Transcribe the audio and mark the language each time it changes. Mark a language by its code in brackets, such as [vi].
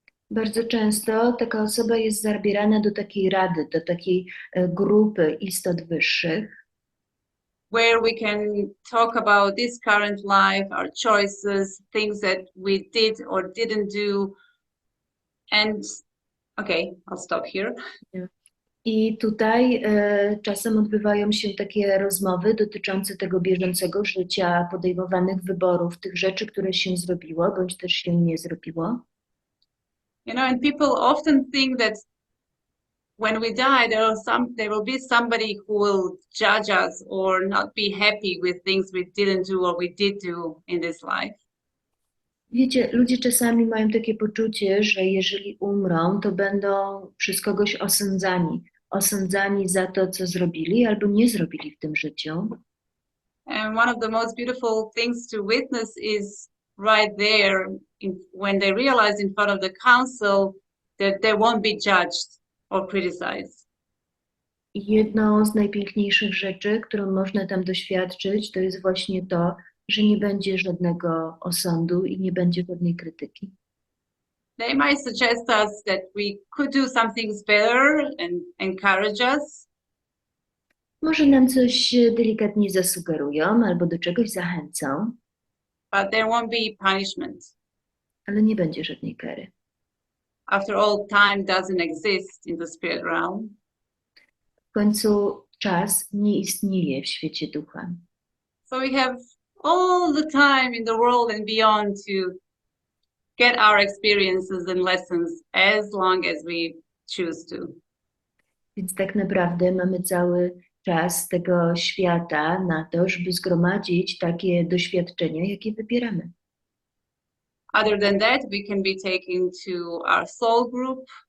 [pl] Bardzo często taka osoba jest zabierana do takiej rady, do takiej grupy istot wyższych, [en] where we can talk about this current life, our choices, things that we did or didn't do. And okay, I'll stop here. [pl] I tutaj czasem odbywają się takie rozmowy dotyczące tego bieżącego życia, podejmowanych wyborów, tych rzeczy, które się zrobiło, bądź też się nie zrobiło. [en] You know, and people often think that when we die, there will be somebody who will judge us or not be happy with things we didn't do or we did do in this life. [pl] Wiecie, ludzie czasami mają takie poczucie, że jeżeli umrą, to będą przez kogoś osądzani. Osądzani za to, co zrobili albo nie zrobili w tym życiu. [en] And one of the most beautiful things to witness is right there when they realize in front of the council that they won't be judged or criticized. [pl] I jedną z najpiękniejszych rzeczy, którą można tam doświadczyć, to jest właśnie to, że nie będzie żadnego osądu i nie będzie żadnej krytyki. [en] They might suggest us that we could do some things better and encourage us. [pl] Może nam coś delikatnie zasugerują albo do czegoś zachęcą, [en] But there won't be punishment. [pl] ale nie będzie żadnej kary. [en] After all, time doesn't exist in the spirit realm. [pl] W końcu czas nie istnieje w świecie ducha. [en] So we have all the time in the world and beyond to get our experiences and lessons as long as we choose to. [pl] Więc tak naprawdę mamy cały czas tego świata na to, żeby zgromadzić takie doświadczenia, jakie wybieramy. [en] Other than that, we can be taken to our soul group.